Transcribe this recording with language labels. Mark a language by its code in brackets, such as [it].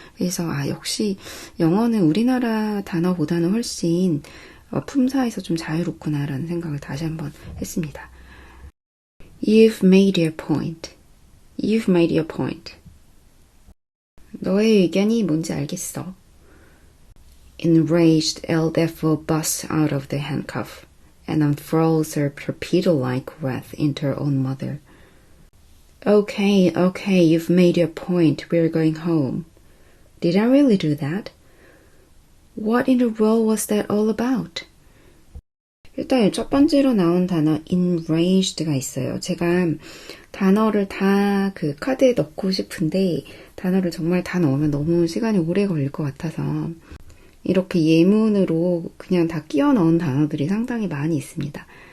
[ko] 그래서 역시 영어는 우리나라 단어보다는 훨씬 품사에서 좀 자유롭구나 라는 생각을 다시 한번 했습니다. [en] You've made your point. You've made your point. [ko] 너의 의견이 뭔지 알겠어. [en] Enraged, Elle therefore busts out of the handcuff and unfurls her torpedo-like wrath into her own mother. Okay, you've made your point. We're going home. Did I really do that? What in the world was that all about? [ko] 일단 첫 번째로 나온 단어 enraged가 있어요. 제가 단어를 다 그 카드에 넣고 싶은데 단어를 정말 다 넣으면 너무 시간이 오래 걸릴 것 같아서 이렇게 예문으로 그냥 다 끼워 넣은 단어들이 상당히 많이 있습니다.